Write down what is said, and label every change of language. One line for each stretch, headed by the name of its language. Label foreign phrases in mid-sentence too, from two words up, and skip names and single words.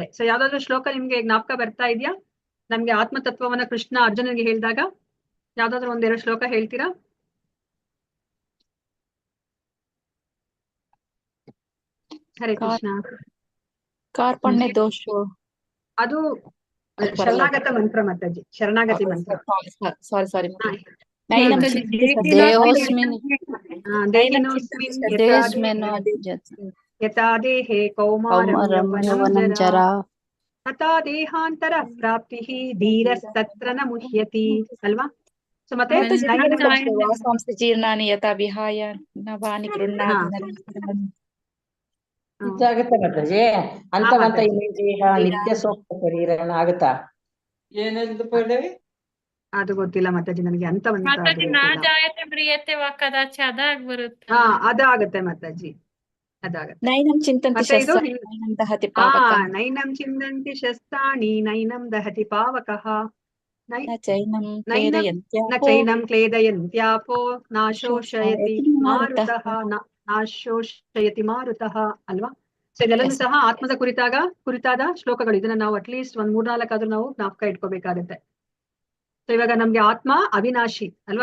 Kannada: ಸೊ ಯಾವ್ದಾದ್ರು ಶ್ಲೋಕ ನಿಮ್ಗೆ ಜ್ಞಾಪಕ ಬರ್ತಾ ಇದೆಯಾ? ನಮ್ಗೆ ಆತ್ಮತತ್ವವನ್ನ ಕೃಷ್ಣ ಅರ್ಜುನನಿಗೆ ಹೇಳಿದಾಗ ಯಾವ್ದಾದ್ರು ಒಂದೆರಡು ಶ್ಲೋಕ ಹೇಳ್ತೀರಾ?
Sanskrit: ಹರೇ ಕೃಷ್ಣ. ಕಾರ್ಪಣ್ಯ ದೋಷ
Kannada: ಅದು ಶರಣಾಗತ ಮಂತ್ರ ಮಾತಾಜಿ, ಶರಣಾಗತಿ ಮಂತ್ರ. ಸಾರಿ
Sanskrit: ನೈನಂ ದೇಹೋಸ್ಮಿನ್ ದೇಹಿನೋಸ್ಮಿನ್ ಯಥಾ ದೇಹೇ ಕೌಮಾರಂ ಯೌವನಂ ಜರಾ ತಥಾ ದೇಹಾಂತರ ಪ್ರಾಪ್ತಿ ಧೀರಸ್ತತ್ರ ನ ಮುಹ್ಯತಿ ಅಲ್ವಾ?
Kannada: ಸೊ ಮತ್ತೆ
Sanskrit: ವಾಸಾಂಸಿ ಜೀರ್ಣಾನಿ ಯಥಾ ವಿಹಾಯ ನವಾನಿ ಗೃಹ್ಣಾತಿ
Kannada: ಇದಾಗತ್ತೆ ಮಾತಾಜಿ. ಅಂತವಂತ ಈ ದೇಹ ನಿತ್ಯ ಸೂಕ್ತ ಶರೀರ ಆಗುತ್ತಾ? ಅದು ಗೊತ್ತಿಲ್ಲ ಮಾತಾಜಿ ನನಗೆ. ಅಂತವಂತ ಅದಾಗತ್ತೆ ಮಾತಾಜಿ, ಅದಾಗತ್ತೆ.
Sanskrit: ನೈನಂ ಚಿಂತಂತಿ ಶಸ್ತ್ರಾಣಿ ನೈನಂ ದಹತಿ ಪಾವಕಃ. ನೈನಂ ಚಿಂತಂತಿ ಶಸ್ತ್ರಾಣಿ ನೈನಂ ದಹತಿ ಪಾವಕಃ. ನ ಚೈನಂ ಕ್ಲೇದಯಂತ್ಯಾಪೋ ನಾಶೋಷಯತಿ ಮಾರುತಃ ನಾಶೋಷಯತಿ ಮಾರುತಃ ಅಲ್ವಾ?
Kannada: ಸೊ ಇದೆಲ್ಲನೂ ಸಹ ಆತ್ಮದ ಕುರಿತಾದ ಶ್ಲೋಕಗಳು. ಇದನ್ನ ನಾವು ಅಟ್ಲೀಸ್ಟ್ 3-4 ಆದ್ರೂ ನಾವು ಜ್ಞಾಪಕ ಇಟ್ಕೋಬೇಕಾಗತ್ತೆ. ಸೊ ಇವಾಗ ನಮ್ಗೆ ಆತ್ಮ ಅವಿನಾಶಿ ಅಲ್ವಾ?